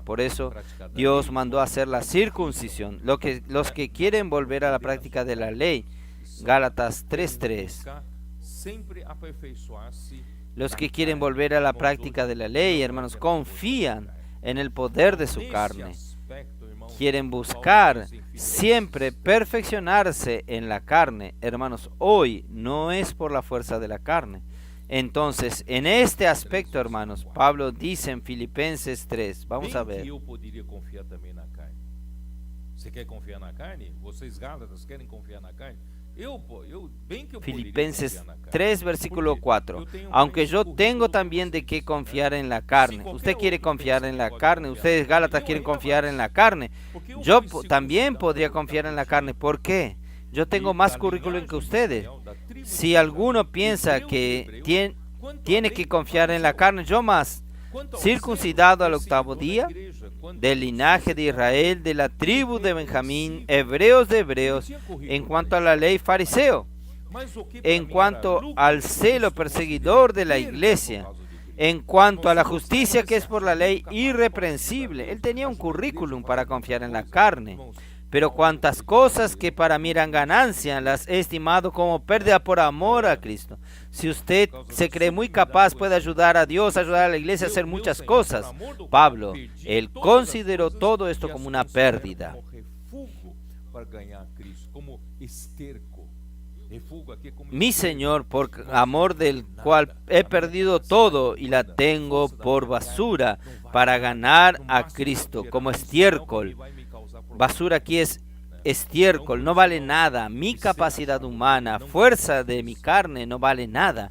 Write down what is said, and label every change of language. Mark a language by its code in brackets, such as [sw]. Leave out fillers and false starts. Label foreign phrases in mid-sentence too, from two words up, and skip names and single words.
[es] Por eso Dios mandó hacer la circuncisión. Los que quieren volver a la práctica de la ley, Gálatas 3:3. Los que quieren volver a la práctica de la ley, hermanos, confían en el poder de su [pt] Nesse [es] carne. [pt] aspecto, irmãos, [es] Quieren [pt] Paulo [es] buscar [pt] diz em Filipenses, [es] siempre perfeccionarse en la carne. Hermanos, hoy no es por la fuerza de la carne. Entonces, en este aspecto, hermanos, Pablo dice en Filipenses 3, vamos a [pt] bem [es] ver. [pt] que eu poderia confiar também na carne. Você quer confiar na carne? Vocês Gálatas querem confiar na carne? Bem que eu poderia Filipenses confiar na carne. 3, versículo Por quê? 4. Eu tenho [es] Aunque [pt] mais [es] yo [pt] currículo [es] tengo [pt] que [es] también de [pt] vocês, [es] qué [pt] né? [es] confiar en la Si carne. [pt] qualquer [es] Usted quiere [pt] outro [es] confiar [pt] pensa [es] en [pt] que [es] la [pt] pode [es] carne. [pt] confiar [es] Ustedes [pt] na [es] Gálatas [pt] carne, [es] quieren [pt] eu ainda [es] confiar [pt] mais. [es] en la carne. [pt] Porque eu [es] Yo [pt] fui [es] también [pt] circuncidado [es] podría [pt] da [es] confiar en la [pt] tribo [es] carne. [pt] de [es] ¿Por qué? Yo tengo [pt] E [es] más [pt] da [es] currículum que [pt] linhagem de [es] ustedes. [pt] Israel, da tribo de [es] Si [pt] Israel. [es] alguno piensa [pt] Hebreu de [es] que [pt] Hebreu, quanto [es] tiene [pt] à [es] que [pt] lei, [es] confiar en la [pt] fariseu. [es] carne, yo más. [pt] Quanto ao [es] Circuncidado [pt] zelo, [es] al octavo [pt] perseguidor da [es] día, [pt] igreja, quanto [es] del [pt] ao [es] linaje de [pt] circuncidado, [es] Israel, de la tribu de Benjamín, [pt] irrepreensível. [es] hebreos de [pt] Ele [es] hebreos, [pt] tinha currículo [es] en [pt] para [es] cuanto a [pt] isso. [es] la ley fariseo, [pt] Mas o que para [es] en [pt] mim era [es] cuanto [pt] lucro, [es] al celo [pt] isto [es] perseguidor de la [pt] considerei perda [es] iglesia, [pt] por causa de Cristo. [es] en cuanto a la [pt] Irmãos, se você [es] justicia [pt] ainda [es] que [pt] se [es] es por [pt] acha [es] la ley [pt] incapaz de confiar [es] irreprensible. [pt] a Deus, [es] Él tenía un [pt] ajuda a igreja [es] currículum [pt] a [es] para [pt] fazer [es] confiar en la [pt] muita coisa, [es] carne. [pt] irmãos, [es] Pero [pt] Paulo [es] cuantas [pt] foi [es] cosas [pt] dizendo [es] que [pt] ele, [es] para mí eran ganancia, las he estimado como pérdida por amor a Cristo. Si usted se cree muy capaz, puede ayudar a Dios, ayudar a la iglesia a hacer muchas cosas. Pablo, él consideró todo esto como una pérdida. [pt] como refúgio para ganhar a Cristo, como esterco. Refúgio aqui é como [es] Mi [pt] esterco. [es] Señor, por amor del cual he perdido todo y la tengo por basura para ganar a Cristo, como estiércol. Basura aquí es estiércol, no vale nada. Mi capacidad humana, fuerza de mi carne no vale nada.